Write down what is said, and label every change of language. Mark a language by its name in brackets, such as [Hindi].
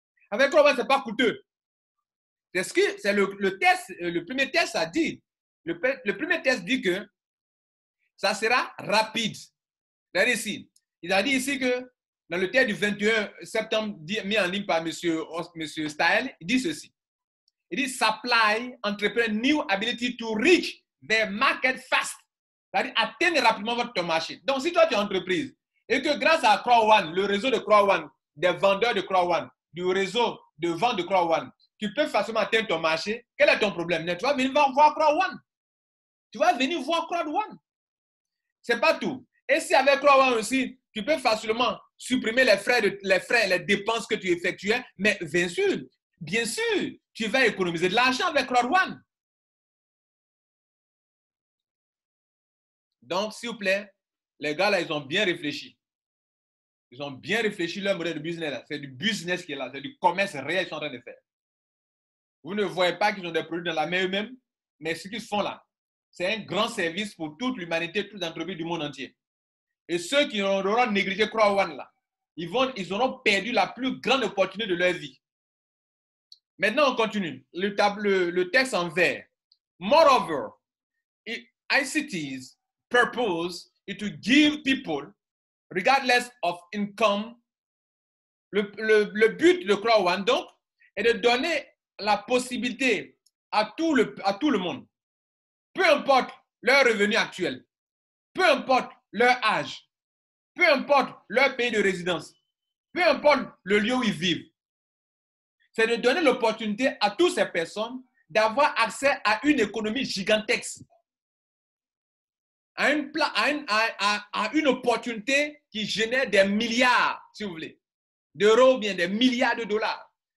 [French] Avec CrowdOne, ce n'est pas coûteux. C'est le test, le premier test a dit. Le premier test dit que ça sera rapide. Regardez ici. Il a dit ici que dans le test du 21 septembre mis en ligne par M. Staël, il dit ceci. Il dit [English] supply entrepreneur new ability to reach the market fast. [French] C'est-à-dire atteindre rapidement votre marché. Donc, si toi tu es entreprise et que grâce à CrowdOne, le réseau de CrowdOne, des vendeurs de CrowdOne, du réseau de vente de CrowdOne, tu peux facilement atteindre ton marché, quel est ton problème? Tu vas venir voir CrowdOne. Tu vas venir voir CrowdOne. Ce n'est pas tout. Et si avec CrowdOne aussi, tu peux facilement supprimer les frais, les dépenses que tu effectuais, mais bien sûr, tu vas économiser de l'argent avec CrowdOne. Donc, s'il vous plaît, les gars là, ils ont bien réfléchi. Ils ont bien réfléchi leur modèle de business là. C'est du business qui est là, c'est du commerce réel qu'ils sont en train de faire. Vous ne voyez pas qu'ils ont des produits dans la main eux-mêmes, mais ce qu'ils font là, c'est un grand service pour toute l'humanité, toutes les entreprises du monde entier. Et ceux qui auront négligé CrowdOne là, ils auront perdu la plus grande opportunité de leur vie. Maintenant, on continue. Le texte en vert. [English] Moreover, ICT's purpose is to give people, regardless of income, [French] le but de CrowdOne, donc, est de donner la possibilité à tout le monde, peu importe leur revenu actuel, peu importe leur âge, peu importe leur pays de résidence, peu importe le lieu où ils vivent, c'est de donner l'opportunité à toutes ces personnes d'avoir accès à une économie gigantesque, à une opportunité qui génère des milliards, si vous voulez, d'euros ou bien des milliards de dollars.